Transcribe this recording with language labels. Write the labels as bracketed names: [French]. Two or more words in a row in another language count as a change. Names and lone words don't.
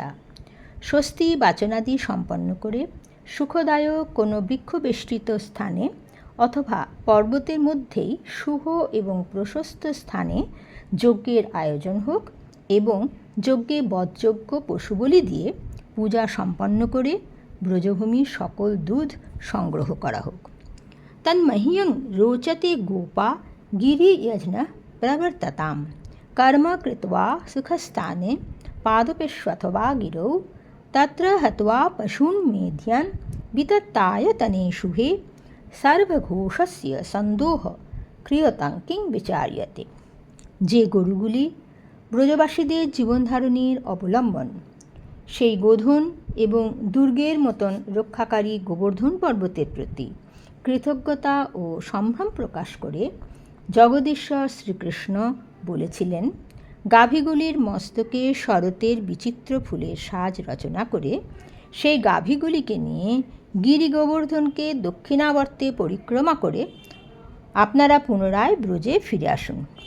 [Bangla] স্বস্তি বাচনাদি সম্পন্ন করে সুখদায়ক কোনো বৃক্ষবেষ্টিত স্থানে অথবা পর্বতের মধ্যেই শুভ এবং প্রশস্ত স্থানে যজ্ঞের আয়োজন হোক এবং যজ্ঞে বধযোগ্য পশুবলি দিয়ে পূজা সম্পন্ন করে ব্রজভূমির সকল দুধ সংগ্রহ করা হোক। [Sanskrit] তন্মহ্যং রোচতে গোপা গিরিয়জ্ঞ প্রবর্ততাম कर्म कृत्वा सुखस्थाने पादपेष्वथवा गिरौ तत्र हत्वा पशून् मेध्यान् वितत्तायतने शुभे सर्वघोषस्य सन्दोह क्रियतां किं विचार्यते। [Bangla] যে গরুগুলি ব্রজবাসীদের জীবনধারণের অবলম্বন, সেই গোধন এবং দুর্গের মতন রক্ষাকারী গোবর্ধন পর্বতের প্রতি কৃতজ্ঞতা ও সম্ভ্রম প্রকাশ করে জগদীশ্বর শ্রীকৃষ্ণ বলেছিলেন, গাভীগুলির মস্তকে শরতের বিচিত্র ফুলের সাজ রচনা করে সেই গাভীগুলিকে নিয়ে গিরি গোবর্ধনকে দক্ষিণাবর্তে পরিক্রমা করে আপনারা পুনরায় ব্রজে ফিরে আসুন।